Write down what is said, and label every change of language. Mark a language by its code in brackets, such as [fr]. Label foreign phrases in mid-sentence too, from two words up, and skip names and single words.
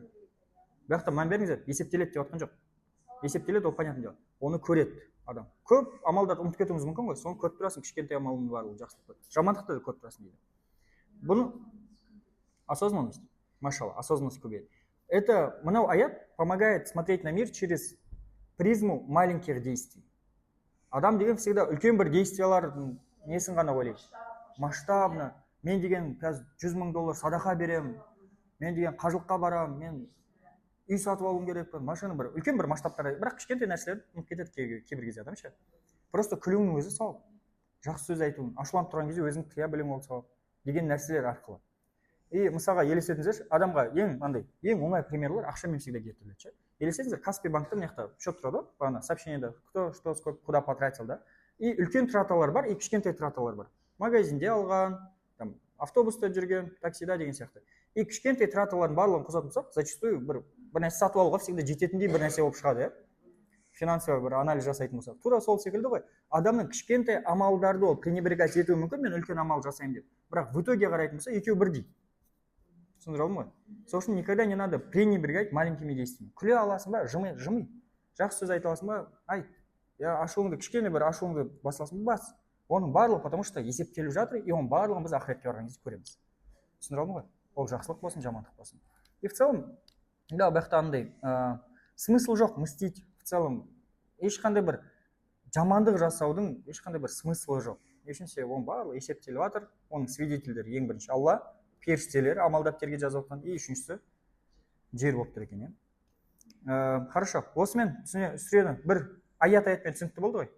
[kk] Бірақ та мән беріңіздер, есептеледі деп жатқан жоқ. есептеледі, ол [ru] понятное дело. [kk] Оны көреді адам. Көп амалдарды ұмытып кетуіміз мүмкін ғой, соны көріп тұрасың, кішкентай амалың бар, ол жақсылық. Жамандықты да көріп тұрасың дейді. Бұны осознанность, машалла, осознанность көбейеді. [ru] Это, [kk] мынау аят [ru] помогает смотреть на мир через призму маленьких действий. [kk] Адам деген всегда үлкен бір действиялардың несін ғана ойлайды. Масштабно. Мен деген қазір $100,000 садақа берем, мен деген қажылыққа барам, мен үй сатып алуым керек, машина бір үлкен бір масштабтар, бірақ кішкентай нәрселерді ұмытып кетеді кейбір кезде адам ше. Просто күлуінің өзі сауап. Жақсы сөз айтуың, ашуланып тұрған кезде өзің тыя білуің ол сауап деген нәрселер арқылы. И мысалға елестетіңіздерші, адамға ең оңай примерлер ақшамен всегда келтіріледі ше. Елестетіңіздер, Каспий банкта мына жақта счет тұрады, бағана сообщениеда [ru] кто что сколько куда потратил, [kk] да. И үлкен траталар бар, и кішкентай траталар бар. Магазинде алған, там автобуста жүрген, таксида деген сияқты. И кішкентай траталардың барлығын қосатын болсақ, зачастую бір нәрсе сатып алуға всегда жететіндей бір нәрсе болып шығады, иә. Финансовый бір анализ жасайтын болсақ. Тура сол секілді ғой. Адамның кішкентай амалдарды ол пренебрегать етуі мүмкін, мен үлкен амал жасаймын деп. Бірақ [ru] в итоге [kk] қарайтын болса, екеуі бірдей. Түсіндіре алдым ғой? [ru] Сол үшін никогда не надо пренебрегать маленькими действиями. [kk] Күле аласың ба, жымы. Жақсы сөз айта аласың ба, айт. Я ашуыңды кішкене бір ашуыңды басыласың ба, бас. Оның барлығы, [ru] потому что [kk] есептеліп жатыр, и оның барлығын біз ақыретке барған кезде көреміз. Түсіндіре алдым ғой? Ол жақсылық болсын, жамандық болсын. [ru] И в целом, [kk] да, бұл жақта андай смысл жоқ мстить. [ru] В целом, [kk] ешқандай бір жамандық жасаудың ешқандай бір смыслы жоқ. Ешінше оның барлығы есептеліп жатыр, оның свидетельдері ең бірінші Алла, періштелер амалдап терге жазып отқан, и үшіншісі жер болып тұр екен. Хорошо, осымен сүрені бір аятпен түсінікті болды ғой.